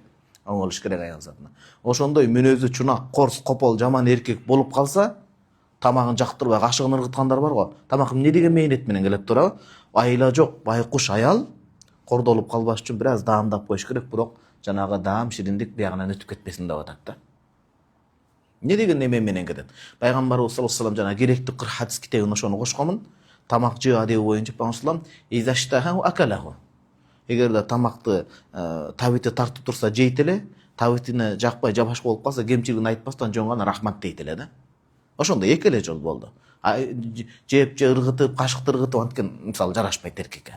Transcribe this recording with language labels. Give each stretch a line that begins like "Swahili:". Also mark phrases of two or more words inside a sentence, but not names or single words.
Kyrgyz: Оңолуш керек аял затына. Ошондой мүнөзү чунак, корс, копол, жаман эркек болуп калса, тамагын жактырбай кашыгын ыргыткандар бар го. Тамак эмне деген мээнет менен келет туурабы? Айла жок, байкуш аял кордолуп калбаш үчүн бир аз даамдап коюш керек, бирок жанагы даам, шириндик биягынан өтүп кетпесин деп атат да. Не деген неме менен кетет? Пайгамбарыбыз
Arabic: صلى الله عليه وسلم
Kyrgyz: жана керектүү 40 хадис китебин ошону кошконмун. Тамак жөө адеби боюнча Пайгамбар
Arabic: إذا اشتهاه أكله.
Kyrgyz: Эгерде тамакты табити тартып турса жейт эле, табитине жакпай жабашка болуп калса, кемчилигин айтпастан жөн гана рахмат дейт эле да. Ошондой эки эле жол болду. Жеп же ыргытып, кашыкты ыргытып анткен мисалы жарашпайт эркекке.